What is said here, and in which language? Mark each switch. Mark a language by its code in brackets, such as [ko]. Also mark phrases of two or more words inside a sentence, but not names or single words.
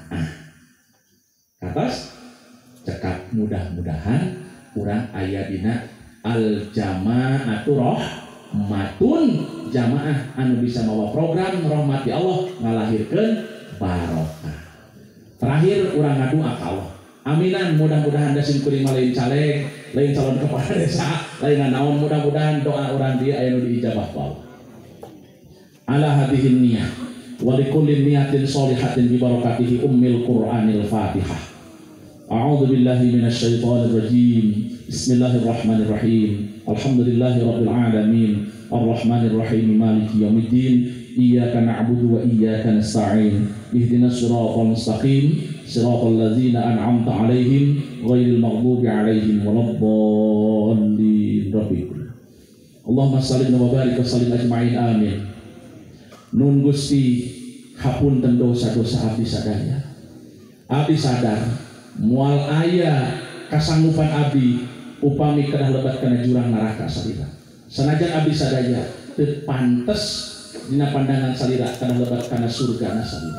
[su] Katos cekap mudah-mudahan urang aya dina [ar] الجماعة رحمة [su] jamaah anu bisa mawa program [ar] رحمة الله [su] ngalahirkeun barokah. Terakhir urang ngadua ka Allah. Aminan, mudah-mudahan dasim kuring lain caleg, lain calon kepala desa, lain naon, mudah-mudahan doa urang dia aya nu diijabah ku Allah. [ar] على هذه النية ولكل نية صالحة ببركة أم القرآن الفاتحة. أعوذ بالله من الشيطان الرجيم. بسم الله الرحمن الرحيم. الحمد لله رب العالمين. الرحمن الرحيم. مالك يوم الدين. إياك نعبد وإياك نستعين. اهدنا الصراط المستقيم. صراط الذين أنعمت عليهم غير المغضوب عليهم ولا الضالين. اللهم صل وبارك وسلم أجمعين. Amin. [su] Nun Gusti hapunten dosa-dosa abdi sadaya. Abdi sadar moal aya kasanggupan abdi upami kedah lebat kana jurang neraka salira. Sanajan abdi sadaya teu pantes dina pandangan salira kedah lebat kana surga salira.